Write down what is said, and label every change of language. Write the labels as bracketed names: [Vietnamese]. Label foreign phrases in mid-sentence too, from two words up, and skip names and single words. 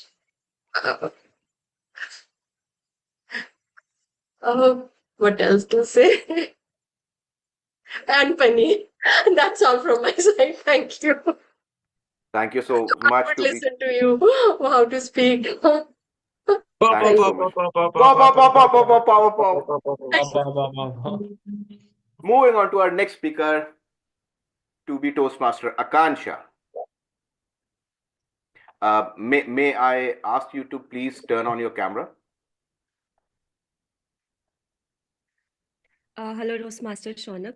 [English] Uh, what else to say? And paneer. That's all from my side. Thank you. Thank you so I much would to be. listen to you how to speak. Thank you Thank so much. Pow, pow, pow, pow, pow, pow, pow, pow. Pa, pa, pa, pa, pa. Moving on to our next speaker, to be Toastmaster Akansha. May I ask you to please turn on your camera? Hello, Toastmaster Shonak.